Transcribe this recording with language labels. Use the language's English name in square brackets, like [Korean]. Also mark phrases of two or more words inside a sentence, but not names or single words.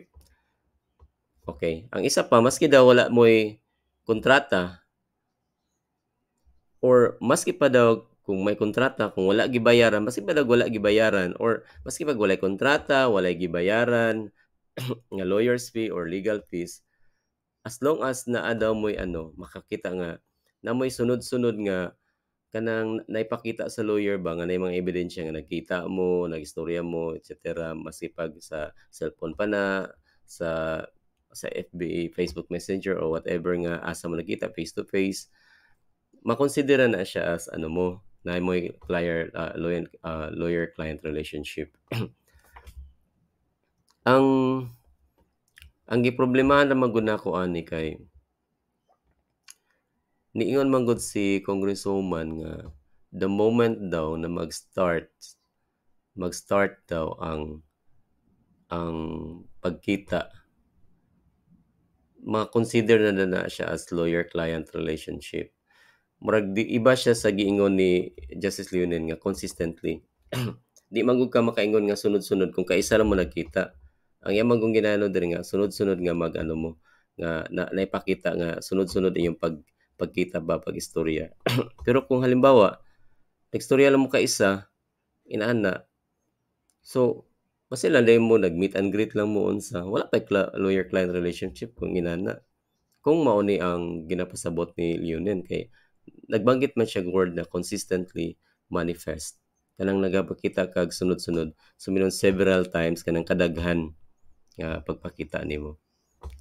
[Cebuano] Okay. Ang isa pa, maski daw wala mo'y kontrata or maski pa daw kung may kontrata, kung wala gibayaran, maski pa daw wala gibayaran or maski pag walay kontrata, walay gibayaran nga [English] lawyer's fee or legal fees, [Cebuano] as long as naa daw mo'y makakita nga na mo'y sunod-sunod nga kanang naipakita sa lawyer ba nga na mga ebidensya nga nagkita mo, nagistorya mo, etc. Masipag sa cellphone pa na, sa FB, Facebook Messenger [English] or whatever [Cebuano] nga asa mo nakita [English] face to face, [Cebuano] makonsidera na siya as na mo'y [English] lawyer-client relationship. [Cebuano] ang giproblemahan na maguna ko ani kay niingon man gud si Congresswoman nga [English] the moment [Cebuano] daw na mag-start daw ang pagkita, ma-consider na siya as [English] lawyer-client relationship. [Cebuano] Murag iba siya sa giingon ni Justice Leonen nga consistently. Di man gud ka makaingon nga sunod-sunod kung kaisa lang mo nagkita. Ang iyang kung ginano diri nga sunod-sunod nga mo nga naipakita nga sunod-sunod iyong pagkita ba pag-istorya. Pero kung halimbawa nagstorya lang mo kaisa inaana, so masila dahil mo nag- [English] meet and greet [Cebuano] lang mo unsa, wala pa [English] lawyer-client relationship [Cebuano] kung inana. Kung mao ni ang ginapasabot ni Leonen kay nagbanggit man siya word na [English] consistently manifest. [Cebuano] Kanang nagapakita kag sunod-sunod. Suminon [English] several times [Cebuano] kanang kadaghan nga pagpakita nimo.